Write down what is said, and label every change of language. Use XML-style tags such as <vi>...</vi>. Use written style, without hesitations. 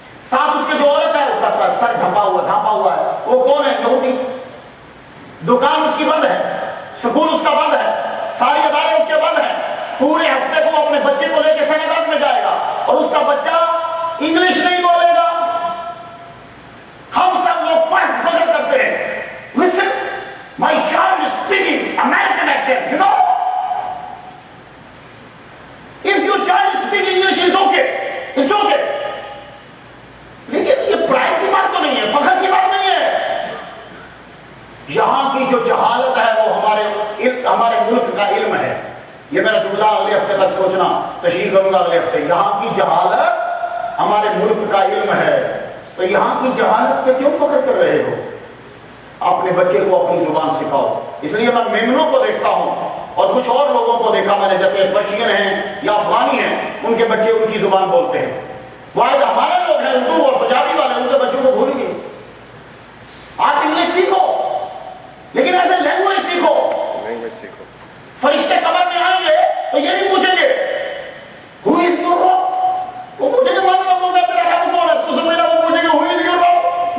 <ur>ساتھ اس کے جو عورت ہے اس کا سر ڈھانپا ہوا ہے, وہ کون ہے؟ یہودی. دکان اس کی بند ہے, سکول اس کا بند ہے, ساری ادارے اس کے بند ہیں. پورے ہفتے کو اپنے بچے کو لے کے سینیگاگ میں جائے گا اور اس کا بچہ انگلش نہیں بولے گا. ہم سب لوگ فرق فکر کرتے ہیں.</ur> <en>Listen, my child is speaking American accent, you know? If your child is speaking English, it's okay. It's okay.</en> <ur>لیکن یہ پرائڈ کی بات تو نہیں ہے, فخر کی بات نہیں ہے. یہاں کی جو جہالت ہے وہ ہمارے ملک کا علم ہے. یہ میرا جملہ اگلے ہفتے تک سوچنا, تشریح کروں گا اگلے ہفتے. یہاں کی جہالت ہمارے ملک کا علم ہے. تو یہاں کی جہالت پہ کیوں فخر کر رہے ہو؟ اپنے بچے کو اپنی زبان سکھاؤ. اس لیے میں میمنوں کو دیکھتا ہوں اور کچھ اور لوگوں کو دیکھا میں نے, جیسے پرشین ہیں یا افغانی ہیں, ان کے بچے ان کی زبان بولتے ہیں. واحد ہمارے لوگ ہیں اردو اور پنجابی والے, ان کے بچوں کو بھول گئے. آپ انگلش سیکھو لیکن</ur> <en>as a language</en> <ur>سیکھو. فرشتے قبر میں آئیں گے تو یہ نہیں پوچھیں گے</ur> <en>who is your Lord.</en> <ur>وہ پوچھیں گے مانو آپ کو میں تیرا رب کون ہے, تو سب میرا وہ پوچھیں گے</ur> <en>who is your Lord.</en>